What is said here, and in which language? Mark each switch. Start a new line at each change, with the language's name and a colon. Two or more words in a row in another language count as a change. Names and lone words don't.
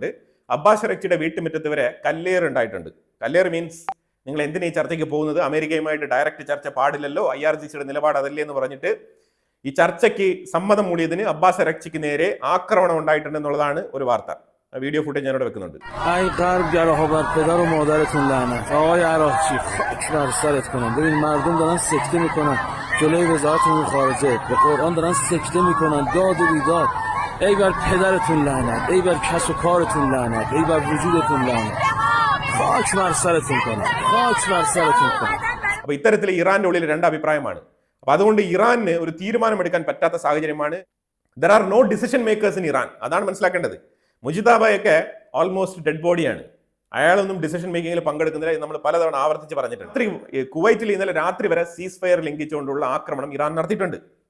Malayalam: അബ്ബാസ് അറക്ചിയുടെ വീട്ടുമുറ്റത്ത് വരെ കല്ലേറ് ഉണ്ടായിട്ടുണ്ട്. കല്ലേറ് മീൻസ് നിങ്ങൾ എന്തിനാ ഈ ചർച്ചയ്ക്ക് പോകുന്നത്, അമേരിക്കയുമായിട്ട് ഡയറക്റ്റ് ചർച്ച പാടില്ലല്ലോ, IRGCയുടെ നിലപാട് അതല്ലേ എന്ന് പറഞ്ഞിട്ട് ഈ ചർച്ചയ്ക്ക് സമ്മതം മൂടിയതിന് അബ്ബാസ് അറക്ചിക്ക് നേരെ ആക്രമണം ഉണ്ടായിട്ടുണ്ട് എന്നുള്ളതാണ് ഒരു വാർത്ത.
English: video footage
Malayalam: ഞാനിവിടെ വെക്കുന്നുണ്ട്.
Persian: جلوی وزارتمون خارجه به قرآن دارن سکته میکنن، داد و بیداد. ای بر پدرتون لعنت، ای بر کسب و کارتون لعنت، ای بر وجودتون لعنت. خاک بر سرتون کنه، خاک بر سرتون کنه.
Malayalam: അപ്പോൾ ഇത്തരത്തിൽ ഇറാന്റെ ഉള്ളിൽ രണ്ട് അഭിപ്രായമാണ്. അപ്പോൾ അതുകൊണ്ട് ഇറാന് ഒരു തീരുമാനമെടുക്കാൻ പറ്റാത്ത സാഹചര്യമാണ്.
English: there are no decision makers in Iran.
Malayalam: അതാണ് മനസ്സിലാക്കേണ്ടത്. മുജിതാബയൊക്കെ
English: almost dead
Malayalam: ബോഡിയാണ്. അയാളൊന്നും
English: decision making
Malayalam: പങ്കെടുക്കുന്നില്ല. നമ്മൾ പലതവണ ആവർത്തിച്ച് പറഞ്ഞിട്ടുണ്ട്. കുവൈറ്റിൽ ഇന്നലെ രാത്രി വരെ
English: cease fire
Malayalam: ലംഘിച്ചുകൊണ്ടുള്ള ആക്രമണം ഇറാൻ നടത്തിയിട്ടുണ്ട്.